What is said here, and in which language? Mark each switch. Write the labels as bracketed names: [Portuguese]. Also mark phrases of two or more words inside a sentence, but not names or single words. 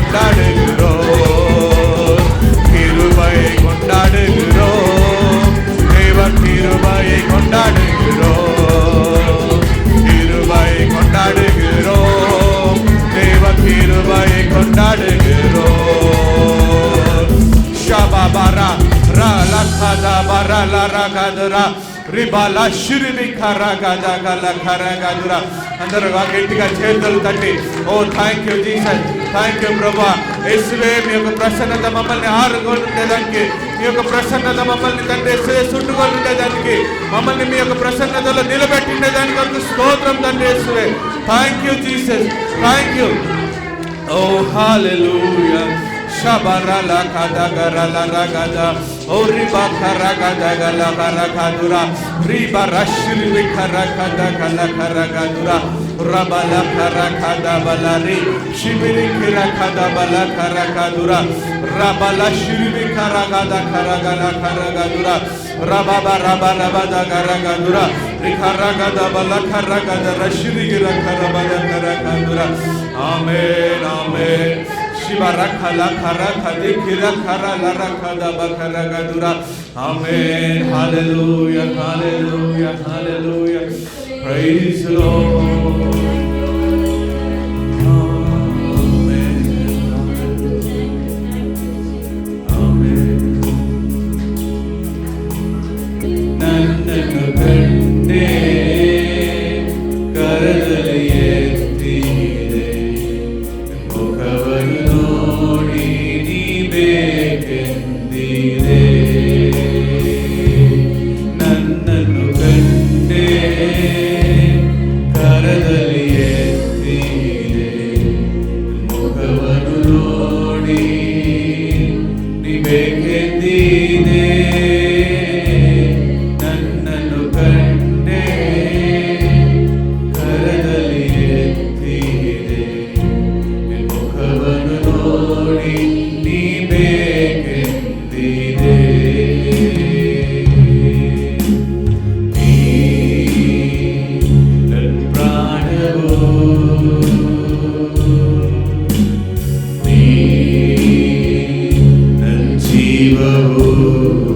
[Tamil] கொண்டாடுகிறோம், கிருபையை கொண்டாடுகிறோம், தேவ கிருபையை கொண்டாடுகிறோம், கிருபையை கொண்டாடுகிறோம், தேவ கிருபையை கொண்டாடுகிறோம். ஷபாபாரா ரலகதா பரல ரகதரா ரிபாలా షిరిని కరగదగల కరగదురా. [Telugu] అందరూ గట్టిగా చేతులు తట్టి ఓ [English] thank you Jesus, thank you [Telugu] ప్రభా. యేసువే మీ యొక్క ప్రసన్నత మమ్మల్ని ఆరుగొనుండేదానికి, మీ యొక్క ప్రసన్నత మమ్మల్ని తండ్రి చుట్టుకొనుండేదానికి, మమ్మల్ని మీ యొక్క ప్రసన్నతలో నిలబెట్టిండేదానికి ఒక స్తోత్రం తండ్రి యేసువే. [English] Thank you Jesus, thank you. Oh hallelujah. Shabarala kadagarala ragada, oriba karagadagala karakadura, riba rashri karakadagala karagadura, rabala karakada balari, shibiri kirakada bala karakadura, rabala shiri karagada karagala karagadura, rababa rabada karagadura, rikaragada bala karagada rashri karagadala karakadura. Amen, amen. Shibarakala karakade kirakara larakada bakaragadura. Amen. Hallelujah, hallelujah, hallelujah. Praise the Lord. Amen. Amen. [Kannada] ನನ್ನನ್ನು ಕಂಡೆ ಕರದಲ್ಲಿ ಎತ್ತಿದೆ ಮುಖವನ್ನು ನೋಡಿ ನೀ ಬೇಕೆಂದಿದೆ. ನನ್ನನ್ನು ಕಂಡೆ ಕರದಲ್ಲಿ ಎತ್ತಿದೆ ಮುಖವನ್ನು ನೋಡಿ ನೀ ಬೇಕೆಂದಿದೆ. ನನ್ನನ್ನು ಕಂಡೆ ಕರದಲ್ಲಿ ಎತ್ತಿದೆ ಮುಖವನ್ನು ನೋಡಿ ನೀ ಬೇಕೆಂದಿದೆ. ನೀ ನನ್ನ ಪ್ರಾಣವೋ, ನೀ ನನ್ನ ಜೀವವೋ,